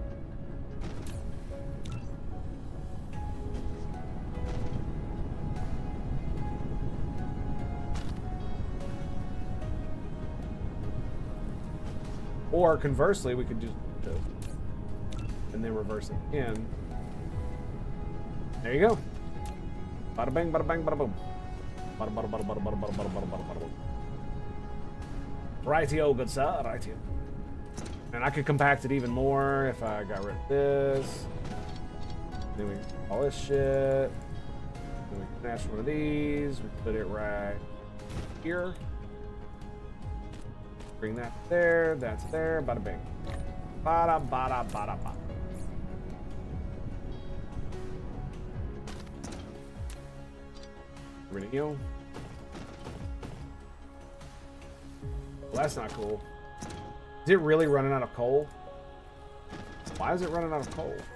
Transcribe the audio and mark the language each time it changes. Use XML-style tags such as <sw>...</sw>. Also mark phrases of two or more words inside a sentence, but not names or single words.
<en>Or conversely, we could just do this and then reverse it again. There you go. Bada bang, bada bang, bada boom. Bada bada bada bada bada bada bada bada bada bada boom. Rightio, good sir. Rightio. And I could compact it even more if I got rid of this. Then we all this shit. Then we snatch one of these. We put it right here. Bring that there. That's there. Bada bing. Bada bada bada bada. Renewal. Well, that's not cool. Is it really running out of coal? Why is it running out of coal?</en>